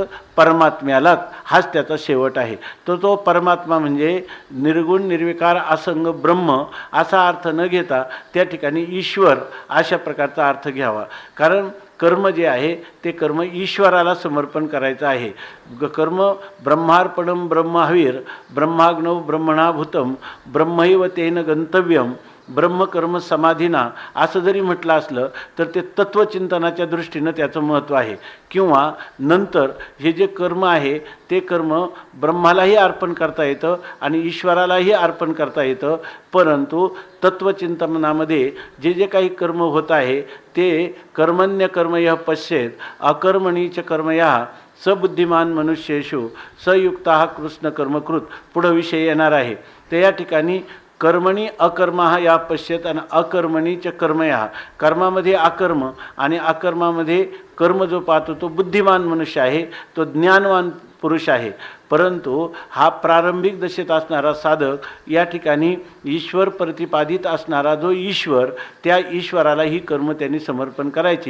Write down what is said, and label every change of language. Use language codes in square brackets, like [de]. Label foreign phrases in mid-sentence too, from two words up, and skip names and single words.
[mr] परमात्म्यालाच. हाच त्याचा शेवट आहे. तो परमात्मा म्हणजे निर्गुण निर्विकार असंग ब्रह्म असा अर्थ न घेता त्या ठिकाणी ईश्वर अशा प्रकारचा अर्थ घ्यावा. कारण कर्म जे आहे ते कर्म ईश्वराला समर्पण करायचं आहे. [sa] कर्म ब्रह्मार्पणम ब्रह्महवीर ब्रह्माग्नौ ब्रह्मणाभूतम ब्रह्मैव तेन गंतव्यम ब्रह्मकर्म समाधीना [mr] असं जरी म्हटलं असलं तर ते तत्त्वचिंतनाच्या दृष्टीनं त्याचं महत्त्व आहे. किंवा नंतर हे जे कर्म आहे ते कर्म ब्रह्मालाही अर्पण करता येतं आणि ईश्वरालाही अर्पण करता येतं. परंतु तत्त्वचिंतनामध्ये जे काही कर्म होत आहे ते [sa] कर्मण्य कर्म यः पश्येत अकर्मणीच कर्म यः सबुद्धिमान मनुष्येषु सयुक्ता कृष्ण कर्मकृत [mr] पुढं विषय येणार आहे. तर या ठिकाणी [sa] कर्मणी अकर्म या पश्येत [mr] आणि [sa] अकर्मणीच कर्म [mr] या कर्मामध्ये अकर्म आणि अकर्मामध्ये कर्म जो पाहतो तो बुद्धिमान मनुष्य आहे, तो ज्ञानवान पुरुष आहे. परंतु हा प्रारंभिक दशेत असणारा साधक या ठिकाणी ईश्वर प्रतिपादित असणारा जो ईश्वर त्या ईश्वराला ही कर्म त्यांनी समर्पण करायची.